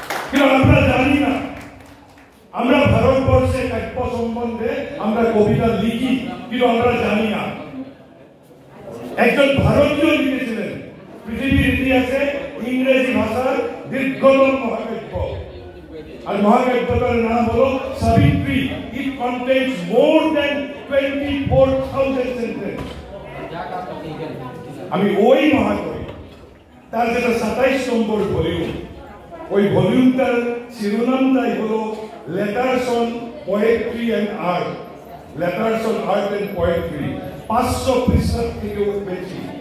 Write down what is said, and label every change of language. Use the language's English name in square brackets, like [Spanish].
[Bangla] কিন্তু আমরা জানি না। আমরা ভারতবর্ষে কাব্য সম্বন্ধে আমরা কবিতা লিখি, কিন্তু আমরা জানি না। একজন ভারতীয় লিখেছিলেন পৃথিবীর ইতিহাসে ইংরেজি ভাষার দীর্ঘতম মহাকাব্য, আর মহাকাব্যটার নাম হলো Savitri. [English] It contains more than 24,000 sentences. [Bangla] আমি ওই মহাকবি, তার যেটা 27 নম্বর ভলিউম, ওই ভলিউমটার শিরোনামটাই হলো letters on poetry and art. Letters on art and poetry 500 পৃষ্ঠার থেকেও বেশি।